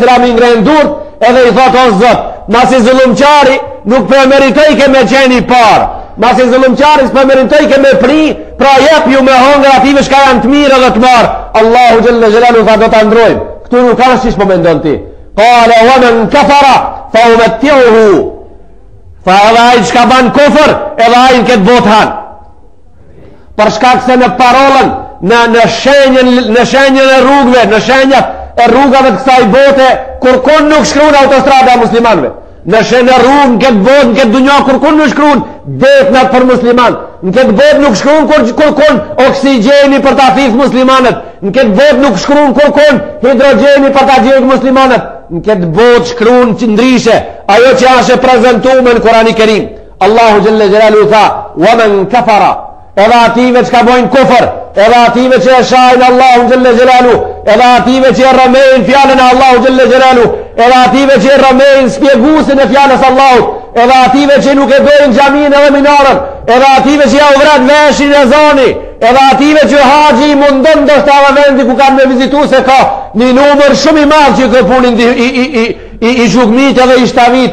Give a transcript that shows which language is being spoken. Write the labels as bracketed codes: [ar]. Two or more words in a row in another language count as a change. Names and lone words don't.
[sq] i ngren durt edhe i thot o Zot, masi zullumçari nuk po meritoj ke me qenë i parë, masi zullumçari s'po meritoj ke me pri, pra jep ju me hongër ative shka janë të mirë dhe të marë. Allahu [ar] جل جلاله [sq] tha do ta ndrojmë. Këtu nuk ka siç po mendon ti. [ar] قال ومن كفر فأمتعه. [sq] Fa ai çka ban kufër, edhe ai në këtë botë han. Për shkak se në parolën, në shenjën e rrugëve, në shenjat e rrugave të kësaj bote, kurkun nuk shkruan autostrada muslimanëve. Në rrugë, në këtë botë, në këtë dunja, kurkun nuk shkruan detnat për musliman. Në këtë botë nuk shkruan kurkun oksigjeni për ta thith muslimanët. Në këtë botë nuk shkruan kurkun hidrogjeni për ta gjegë muslimanët. Në këtë botë shkruan që ndryshe ajo që është e prezantuar në Kurani Kerim. [ar] الله جل جلاله tha ومن كفر, [sq] edhe ative që ka bojnë kufër, edhe ative që e shajnë Allahu [ar] جل جلاله, [sq] edhe ative që e rrëmejnë fjalën e Allahu [ar] جل جلاله, [sq] edhe ative që e rrëmejnë spjeguesin e fjalës Allahut, edhe ative që nuk e dojnë xhamin edhe minarën, edhe ative që ja u vrat veshin e zoni, edhe ative që haxhi i mundon do shtava vendi ku kanë me vizitu se ka një numër shumë i madh që këtë punin i zhugmit edhe i shtavit.